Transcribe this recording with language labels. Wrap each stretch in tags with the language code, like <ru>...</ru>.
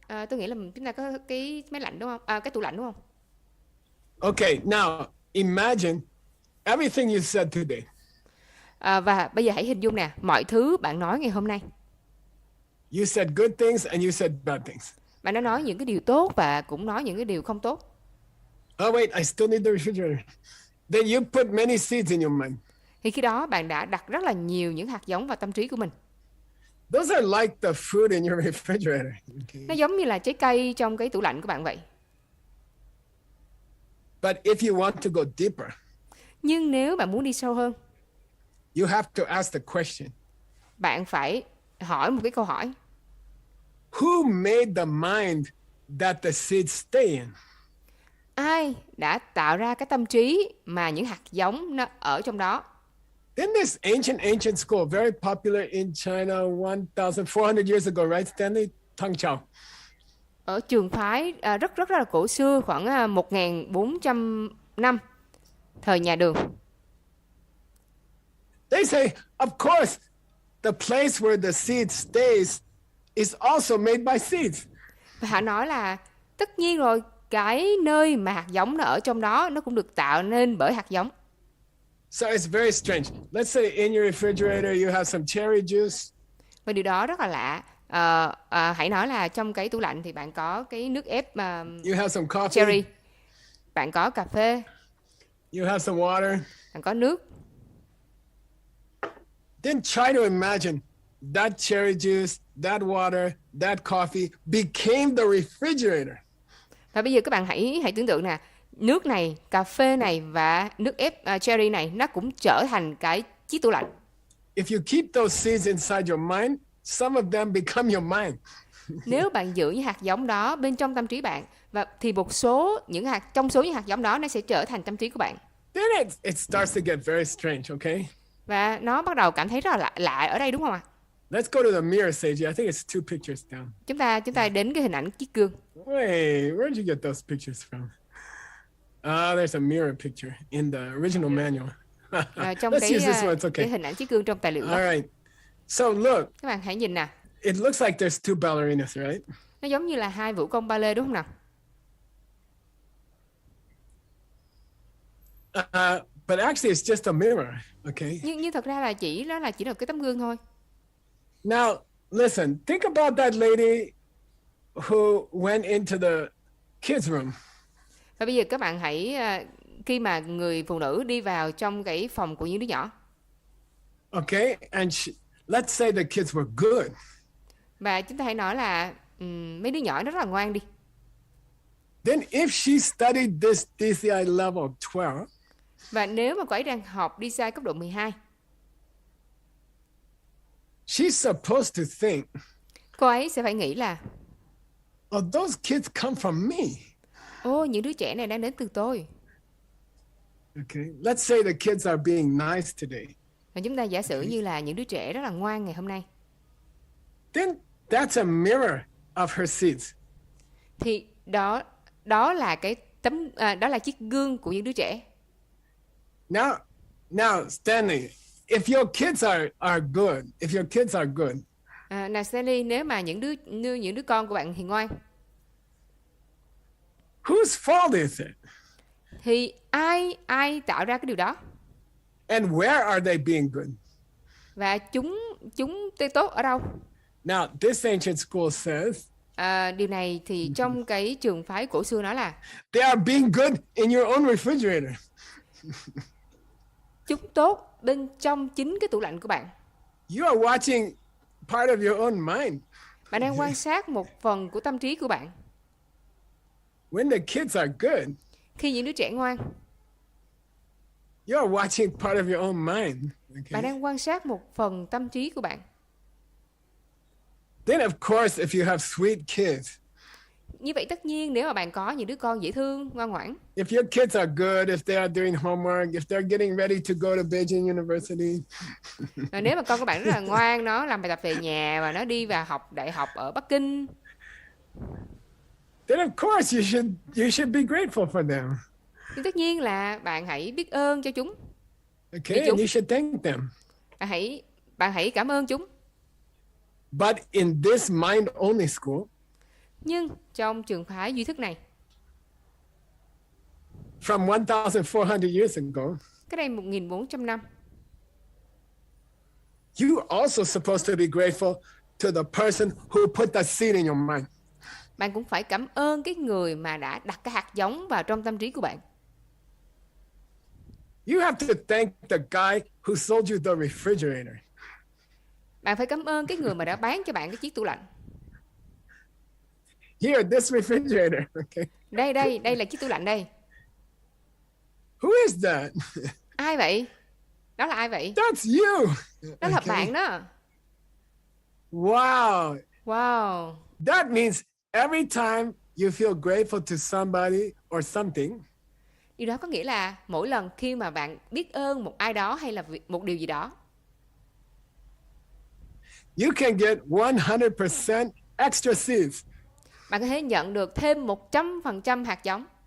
<vi>Tôi nghĩ là chúng ta có cái máy lạnh đúng không? Cái tủ lạnh đúng không?</vi> <en>Okay, now imagine everything you said today.</en> <vi>Và bây giờ hãy hình dung nè, mọi thứ bạn nói ngày hôm nay.</vi> <en>You said good things and you said bad things.</en> <vi>Bạn đã nói những cái điều tốt và cũng nói những cái điều không tốt.</vi> <en>Oh wait, I still need the refrigerator. Then you put many seeds in your mind.</en> <vi>Thì khi đó bạn đã đặt rất là nhiều những hạt giống vào tâm trí của mình.</vi> <en>Those are like the food in your refrigerator. Okay.</en> <vi>Nó giống như là trái cây trong cái tủ lạnh của bạn vậy.</vi> <en>But if you want to go deeper,</en> <vi>nhưng nếu bạn muốn đi sâu hơn,</vi> <en>you have to ask the question.</en> <vi>Bạn phải hỏi một cái câu hỏi.</vi> <en>Who made the mind that the seeds stay in?</en> <vi>Ai đã tạo ra cái tâm trí mà những hạt giống nó ở trong đó?</vi> <en>In this ancient school, very popular in China 1,400 years ago, right, Stanley? Tang Chao.</en> <vi>Ở trường phái rất là cổ xưa, khoảng 1.400 năm, thời nhà Đường.</vi> <en>They say, of course, the place where the seed stays is also made by seeds.</en> <vi>Và họ nói là tất nhiên rồi, cái nơi mà hạt giống nó ở trong đó nó cũng được tạo nên bởi hạt giống.</vi> <en>So it's very strange. Let's say in your refrigerator you have some cherry juice.</en> <vi>Và điều đó rất là lạ. Hãy nói là trong cái tủ lạnh thì bạn có cái nước ép</vi> <en>You have some coffee.</en> <vi>cherry, bạn có cà phê,</vi> <en>You have some water.</en> <vi>bạn có nước.</vi> <en>Then try to imagine that cherry juice, that water, that coffee became the refrigerator.</en> <vi>Và bây giờ các bạn hãy tưởng tượng nè, nước này, cà phê này và nước ép cherry này nó cũng trở thành cái chiếc tủ lạnh.</vi> <en>If you keep those seeds inside your mind, some of them become your mind.</en> <vi>Nếu bạn giữ những hạt giống đó bên trong tâm trí bạn, và thì một số trong số những hạt giống đó nó sẽ trở thành tâm trí của bạn.</vi> <en>Then it starts to get very strange, okay?</en> <vi>Và nó bắt đầu cảm thấy rất là lạ ở đây, đúng không ạ?</vi> <en>Let's go to the mirror, Seiji. I think it's 2 pictures down.</en> <vi>Chúng ta đến cái hình ảnh chiếc gương.</vi> <en>Wait, where'd you get those pictures from? There's a mirror picture in the original manual.</en> <vi>Trong</vi> <en>Let's use this one, it's okay.</en> <vi>hình ảnh chiếc gương trong tài liệu.</vi> <en>All right. So look,</en> <vi>Các bạn hãy nhìn nè.</vi> <en>it looks like there's 2 ballerinas, right?</en> <vi>Nó giống như là 2 vũ công ba lê, đúng không nào?</vi> <en>But actually it's just a mirror, okay?</en> <vi>Nhưng thật ra là chỉ là cái tấm gương thôi.</vi> <en>Now, listen, think about that lady who went into the kids' room.</en> <vi>Và bây giờ các bạn hãy khi mà người phụ nữ đi vào trong cái phòng của những đứa nhỏ.</vi> <en>Okay? And let's say the kids were good.</en> <vi>Và chúng ta hãy nói là mấy đứa nhỏ nó rất là ngoan đi.</vi> <en>Then if she studied this DCI level 12,</en> <vi>và nếu mà cô ấy đang học DCI cấp độ 12,</vi> <en>she's supposed to think,</en> <vi>cô ấy sẽ phải nghĩ là</vi> <en>oh, those kids come from me.</en> <vi>những đứa trẻ này đang đến từ tôi.</vi> <en>Okay, let's say the kids are being nice today.</en> <vi>Và chúng ta giả sử như là những đứa trẻ rất là ngoan ngày hôm nay.</vi> <en>Then that's a mirror of her seeds.</en> <vi>Thì đó là cái đó là chiếc gương của những đứa trẻ.</vi> <en>Now, Stanley, if your kids are good,</en> <vi>Nào Stanley, nếu mà những đứa con của bạn thì ngoan,</vi> <en>whose fault is it?</en> <vi>thì ai tạo ra cái điều đó?</vi> <en>And where are they being good?</en> <vi>Và chúng tốt ở đâu?</vi> <en>Now, this ancient school says,</en> <vi>điều này thì trong cái trường phái cổ xưa nói là</vi> <en>they are being good in your own refrigerator.</en> <vi>chúng tốt bên trong chính cái tủ lạnh của bạn.</vi> <en>You are watching part of your own mind.</en> <vi>Bạn đang quan sát một phần của tâm trí của bạn.</vi> <en>When the kids are good,</en> <vi>khi những đứa trẻ ngoan,</vi> <en>you are watching part of your own mind. Okay?</en> <vi>Bạn đang quan sát một phần tâm trí của bạn.</vi> <en>Then of course, if you have sweet kids,</en> <vi>như vậy tất nhiên nếu mà bạn có những đứa con dễ thương, ngoan ngoãn,</vi> <en>if your kids are good, if they are doing homework, if they're getting ready to go to Beijing University,</en> <vi>nếu mà con của bạn rất là ngoan, nó làm bài tập về nhà và nó đi vào học đại học ở Bắc Kinh,</vi> <en>then of course you should be grateful for them.</en> <vi>nhưng tất nhiên là bạn hãy biết ơn cho chúng.</vi> <en>Okay, and you should thank them.</en> <vi>Bạn hãy cảm ơn chúng.</vi> <en>But in this mind-only school,</en> <vi>nhưng trong trường phái duy thức này,</vi> <en>from 1,400 years ago,</en> <vi>cái đây 1.400 năm,</vi> <en>you also supposed to be grateful to the person who put the seed in your mind.</en> <vi>Bạn cũng phải cảm ơn cái người mà đã đặt cái hạt giống vào trong tâm trí của bạn.</vi> <en>You have to thank the guy who sold you the refrigerator.</en> <vi>Bạn phải cảm ơn cái người mà đã bán cho bạn cái chiếc tủ lạnh.</vi> <en>Here, this refrigerator. Okay.</en> <vi>Đây là chiếc tủ lạnh đây.</vi> <en>Who is that?</en> <vi>Ai vậy? Đó là ai vậy?</vi> <en>That's you.</en> <vi>Đó là bạn đó.</vi> <en>Wow. Wow. That means every time you feel grateful to somebody or something,</en> <vi>Điều đó có nghĩa là mỗi lần khi mà bạn biết ơn một ai đó hay là một điều gì đó,</vi> <en>you can get 100% extra seeds.</en> <vi>bạn có thể nhận được thêm 100% hạt giống.</vi>